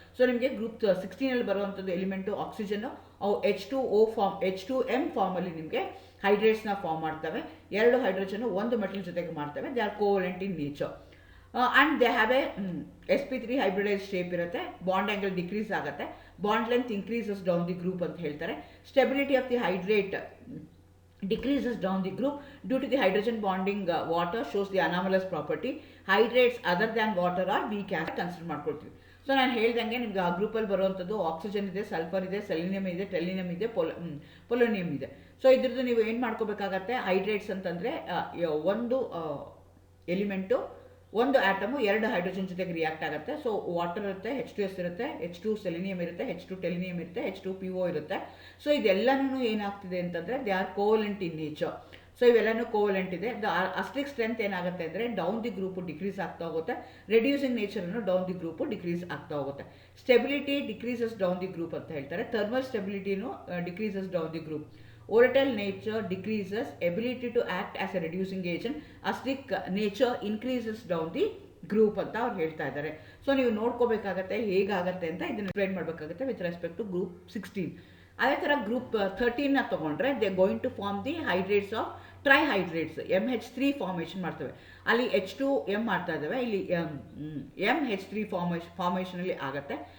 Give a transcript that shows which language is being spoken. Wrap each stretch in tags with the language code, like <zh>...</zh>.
<kn>So ನಿಮಗೆ group 16ಅಲ್ಲಿ ಬರುವಂಥದ್ದು element ಆಕ್ಸಿಜನ್ನು, ಅವು H2M ಫಾರ್ಮಲ್ಲಿ ನಿಮಗೆ ಹೈಡ್ರೇಟ್ಸ್ನ ಫಾರ್ಮ್ ಮಾಡ್ತವೆ. 2 ಹೈಡ್ರೋಜನ್ನು 1 ಮೆಟಲ್ ಜೊತೆಗೆ ಮಾಡ್ತವೆ.</kn> <en>They are covalent in nature and they have a sp3 hybridise shape ಇರುತ್ತೆ. Bond angle decrease ಆಗುತ್ತೆ, bond length increases down the group</en> <kn>ಅಂತ ಹೇಳ್ತಾರೆ.</kn> <en>Stability of the hydrate decreases down the group due to the hydrogen bonding water shows the anomalous property. Hydrates other than water are weak acid</en> <kn>consider ಮಾಡ್ಕೊಳ್ತೀವಿ. So ನಾನು ಹೇಳ್ದಂಗೆ ನಿಮ್ಗೆ ಆ ಗ್ರೂಪಲ್ಲಿ ಬರುವಂಥದ್ದು oxygen ಇದೆ, ಸಲ್ಫರ್ ಇದೆ, ಸೆಲಿನಿಯಮ್ ಇದೆ, ಟೆಲಿನಿಯಮ್ ಇದೆ, ಪೊಲೋನಿಯಮ್ ಇದೆ. ಸೊ ಇದ್ರದ್ದು ನೀವು ಏನು ಮಾಡ್ಕೋಬೇಕಾಗತ್ತೆ, ಹೈಡ್ರೇಟ್ಸ್ ಅಂತಂದರೆ ಒಂದು ಎಲಿಮೆಂಟು, ಒಂದು ಆಟಮು 2 ಹೈಡ್ರೋಜನ್ ಜೊತೆಗೆ ರಿಯಾಕ್ಟ್ ಆಗುತ್ತೆ. ಸೊ ವಾಟರ್ ಇರುತ್ತೆ, H2S ಇರುತ್ತೆ, H2 ಸೆಲಿನಿಯಮ್ ಇರುತ್ತೆ, H2 ಟೆಲಿನಿಯಮ್ ಇರುತ್ತೆ, H2PO ಇರುತ್ತೆ. ಸೊ ಇದೆಲ್ಲನೂ ಏನಾಗ್ತಿದೆ ಅಂತಂದರೆ</kn> <en>They are covalent in nature.</en> <kn>So so ಇವೆಲ್ಲನೂ ಕೋವಲೆಂಟ್ ಇದೆ. ಅಸ್ಟ್ರಿಕ್ ಸ್ಟ್ರೆಂತ್ ಏನಾಗುತ್ತೆ ಅಂದರೆ ಡೌನ್ ದಿ ಗ್ರೂಪ್ ಡಿಕ್ರೀಸ್ ಆಗ್ತಾ ಹೋಗುತ್ತೆ, reducing ನೇಚರನ್ನು down the group decrease ಆಗ್ತಾ ಹೋಗುತ್ತೆ.</kn> <en>stability decreases down the group</en> <kn>ಅಂತ ಹೇಳ್ತಾರೆ.</kn> <en>Thermal ಸ್ಟೆಬಿಲಿಟಿನೂ decreases down the group. Volatile nature decreases ability to act as a reducing agent. Acidic nature increases down the group</en> <kn>ಅಂತ ಅವ್ರು ಹೇಳ್ತಾ ಇದ್ದಾರೆ. So ನೀವು ನೋಡ್ಕೋಬೇಕಾಗತ್ತೆ ಹೇಗಾಗತ್ತೆ ಅಂತ ಇದನ್ನು ಎಕ್ಸ್ಪ್ಲೈನ್ ಮಾಡಬೇಕಾಗುತ್ತೆ</kn> <en>With respect to group 16.</en> <kn>ಅದೇ ಥರ ಗ್ರೂಪ್ 13ನ ತೊಗೊಂಡ್ರೆ</kn> <en>They going to form the hydrates of trihydrates MH3 formation ಮಾಡ್ತವೆ.</en> <kn>ಅಲ್ಲಿ H2M ಮಾಡ್ತಾ ಇದ್ದಾವೆ, ಇಲ್ಲಿ MH3 ಫಾರ್ಮೇಷನಲ್ಲಿ ಆಗುತ್ತೆ.</kn>